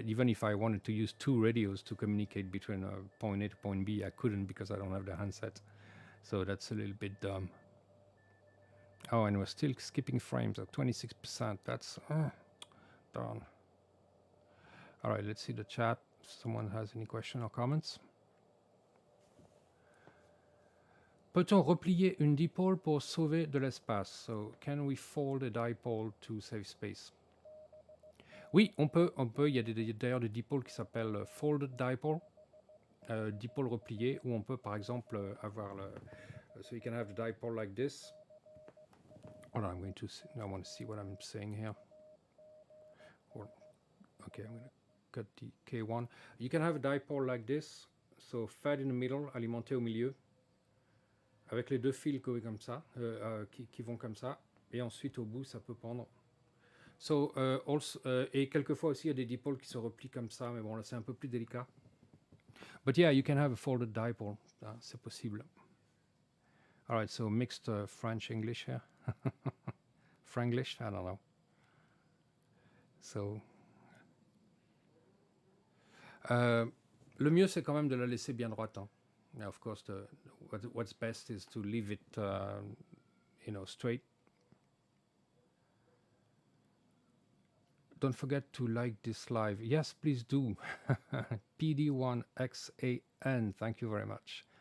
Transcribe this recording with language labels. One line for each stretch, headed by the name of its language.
English: Even if I wanted to use 2 radios to communicate between point A to point B, I couldn't because I don't have the handset. So that's a little bit dumb. Oh, and we're still skipping frames at 26%. That's darn. All right, let's see the chat. If someone has any question or comments.
French: Peut-on replier une dipole pour sauver de l'espace?
English: So, can we fold a dipole to save space?
French: Oui, on peut. Il y a d'ailleurs des dipoles qui s'appellent folded dipole, dipole replié, où on peut par exemple avoir le.
English: So you can have the dipole like this. Hold on, I'm going to. I want to see what I'm saying here. Or, okay, I'm going to cut the K1. You can have a dipole like this, so fed in the middle,
French: alimenté au milieu, avec les 2 fils comme ça, qui vont comme ça, et ensuite au bout ça peut pendre.
English: So, also,
French: et quelquefois aussi il y a des dipoles qui se replient comme ça, mais bon là c'est un peu plus délicat.
English: But yeah, you can have a folded dipole,
French: c'est possible.
English: All right, so mixed French-English here. Franglish, I don't know.
French: So, le mieux c'est quand même de la laisser bien droite. Hein.
English: Now, of course, what's best is to leave it, you know, straight. Don't forget to like this live. Yes, please do. PD1XAN, thank you very much.